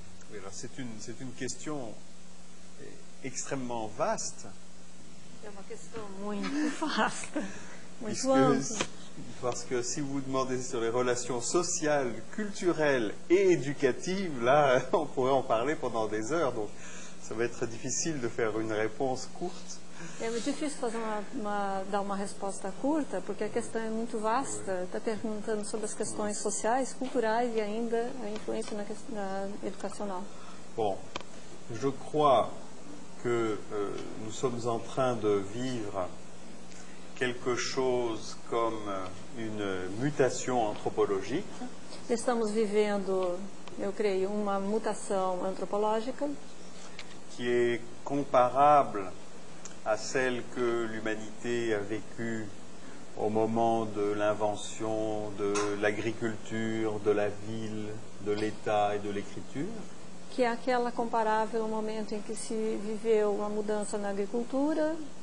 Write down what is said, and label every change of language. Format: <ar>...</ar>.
<fr>Oui, alors c'est une question extrêmement vaste.</fr> <pt>É uma questão muito vasta, muito</pt> <fr>Puisque,</fr> <pt>ampla.</pt> <fr>parce que si vous demandez sur les relations sociales, culturelles et éducatives, là, on pourrait en parler pendant des heures. Donc, ça va être difficile de faire une réponse courte.</fr> <pt>É muito difícil dar uma resposta curta, porque a questão é muito vasta. Está perguntando sobre as questões sociais, culturais e ainda a influência na educacional.</pt> <fr>Bon, je crois que nous sommes en train de vivre quelque chose comme une mutation anthropologique.</fr> <pt>Estamos vivendo, eu creio, uma mutação antropológica</pt> <fr>qui est comparable à celle que l'humanité a vécue au moment de l'invention de l'agriculture, de la ville, de l'État et de l'écriture.</fr> <pt>que é aquela comparável ao momento em que se viveu uma mudança na agricultura,</pt>